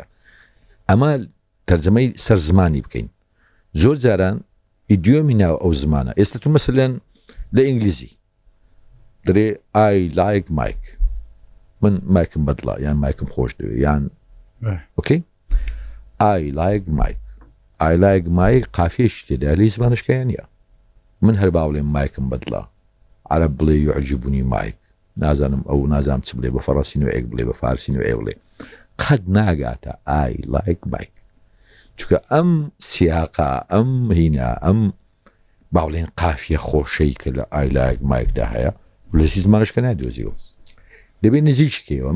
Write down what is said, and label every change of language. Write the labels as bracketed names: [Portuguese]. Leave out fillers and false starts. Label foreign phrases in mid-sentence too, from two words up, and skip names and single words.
[Central Kurdish] ئەمە تەرجەمەی سەر زمانی بکەین. زۆر جاران ئیدیۆمی ناو ئەو زمانە، ئێستا تو مەسەلەن لە ئینگلیزی دەرێ [English] I like Mike، [Central Kurdish] من مایکم بەدڵە یان مایکم خۆش دەوێ یان ئۆکەی. [English] I like Mike [Central Kurdish] قافیەشی تێدا لەی زمانشکەیان نییە. من هەر باوڵێم مایکم بەدڵە، عەرەب بڵێ [Arabic] یعجبونی مایک، [Central Kurdish] نازانم ئەو نازانم چ بڵێ، بە فەڕەنسی نوێیەک بڵێ، بە فارسی نوێ بڵێ، قەت ناگاتە [English] I like Mike، [Central Kurdish] چونکە ئەم سیاقا ئەم هینە ئەم باوڵێن قافیە خۆشەی کە لە [English] I like Mike [Central Kurdish] دا هەیە لەسی زمانشکە نادۆزیەوە، دەبێت نزیکیکەوە.